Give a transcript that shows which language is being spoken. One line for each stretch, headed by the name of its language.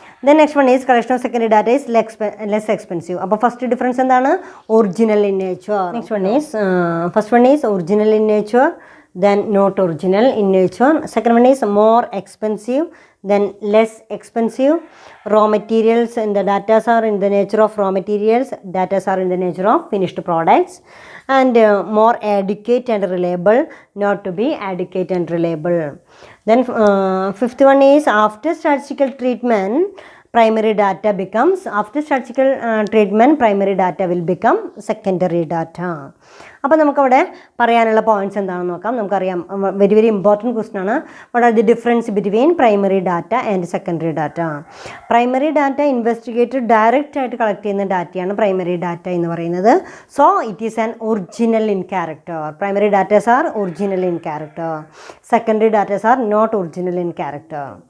English: Then next one is collection of secondary data is less expensive.
Malayalam: അപ്പോൾ first difference എന്താണ്?
English: Original in nature. Next one is first one is original in nature, then not original in nature. Second one is more expensive, then less expensive. Raw materials and the data are in the nature of raw materials, data are in the nature of finished products. And more adequate and reliable, not to be adequate and reliable. Then fifth one is after statistical treatment, primary data becomes, after statistical treatment, primary data will become secondary data.
Malayalam: അപ്പോൾ നമുക്കവിടെ പറയാനുള്ള points എന്താണെന്ന് നോക്കാം. നമുക്കറിയാം,
English: very very important question
Malayalam: ആണ്.
English: What are the difference between primary data and secondary data?
Malayalam: Primary data investigator direct ആയിട്ട് collect ചെയ്യുന്ന ഡാറ്റയാണ് പ്രൈമറി ഡാറ്റ എന്ന് പറയുന്നത്.
English: So it is an original in character. Primary datas are original in character, secondary datas are not original in character.